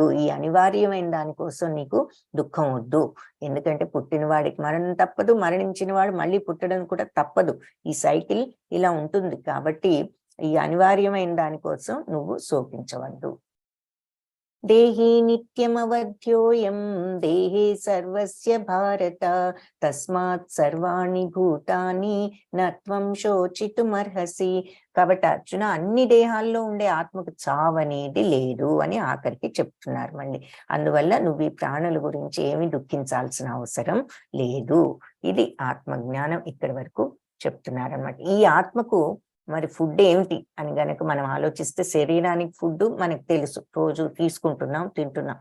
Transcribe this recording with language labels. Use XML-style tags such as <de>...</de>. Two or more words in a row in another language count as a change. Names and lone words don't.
<te>ఈ అనివార్యమైన దానికోసం నీకు దుఃఖం వద్దు. ఎందుకంటే పుట్టిన వాడికి మరణం తప్పదు, మరణించిన వాడు మళ్ళీ పుట్టడం కూడా తప్పదు. ఈ సైకిల్ ఇలా ఉంటుంది. కాబట్టి ఈ అనివార్యమైన దానికోసం నువ్వు శోకించవద్దు.</te> <sa>దేహి నిత్యమవధ్యోయం దేహే సర్వస్య భారత తస్మాత్ సర్వాణి భూతాని నత్వం శోచితుమర్హసి.</sa> <te>కాబట్టి అర్జున, అన్ని దేహాల్లో ఉండే ఆత్మకు చావు అనేది లేదు అని ఆఖరికి చెప్తున్నారు మళ్ళీ. అందువల్ల నువ్వు ఈ ప్రాణుల గురించి ఏమి దుఃఖించాల్సిన అవసరం లేదు. ఇది ఆత్మజ్ఞానం ఇక్కడి వరకు చెప్తున్నారు అన్నమాట. ఈ ఆత్మకు మరి ఫుడ్ ఏమిటి అని గనక మనం ఆలోచిస్తే, శరీరానికి ఫుడ్ మనకు తెలుసు, రోజు తీసుకుంటున్నాం, తింటున్నాం.</te>